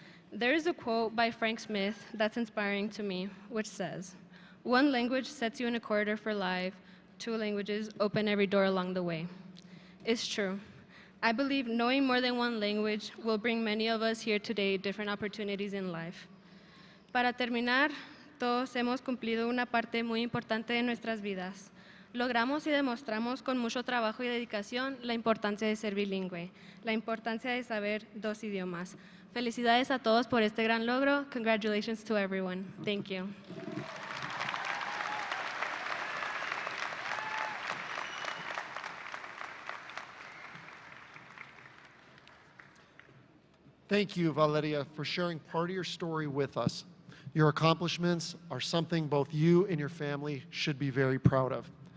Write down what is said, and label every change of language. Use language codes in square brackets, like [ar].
[en] There is a quote by Frank Smith that's inspiring to me, which says, "One language sets you in a corridor for life, 2 languages open every door along the way." It's true. I believe knowing more than 1 language will bring many of us here today different opportunities in life. [es] Para terminar, todos hemos cumplido una parte muy importante de nuestras vidas. Logramos y demostramos con mucho trabajo y dedicación la importancia de ser bilingüe, la importancia de saber 2 idiomas. Felicidades a todos por este gran logro. [en] Congratulations to everyone. Thank you. Thank you, Valeria, for sharing part of your story with us. Your accomplishments are something both you and your family should be very proud of.